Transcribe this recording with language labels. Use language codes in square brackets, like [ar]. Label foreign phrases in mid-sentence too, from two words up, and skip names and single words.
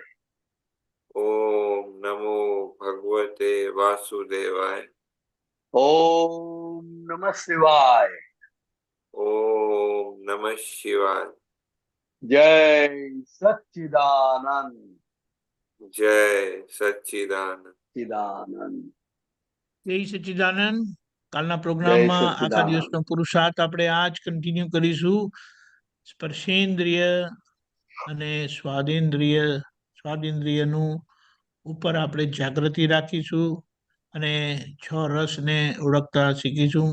[sa] ओम नमो भगवते वासुदेवाय, ओम नमः शिवाय, ओम नमः शिवाय। जय सच्चिदानंद, जय सच्चिदानंद। चिदानंद, जय सच्चिदानंद. કાલના जय [gu] પ્રોગ્રામમાં આખા [sa] सच्चिदानंद। [gu] દિવસનો પુરુષાર્થ આપણે આ જ કન્ટિન્યુ કરીશું. સ્પર્શેન્દ્રિય અને સ્વાદેન્દ્રિયનું ઉપર આપણે જાગૃતિ રાખીશું અને 6 રસને ઓળખતા શીખીશું.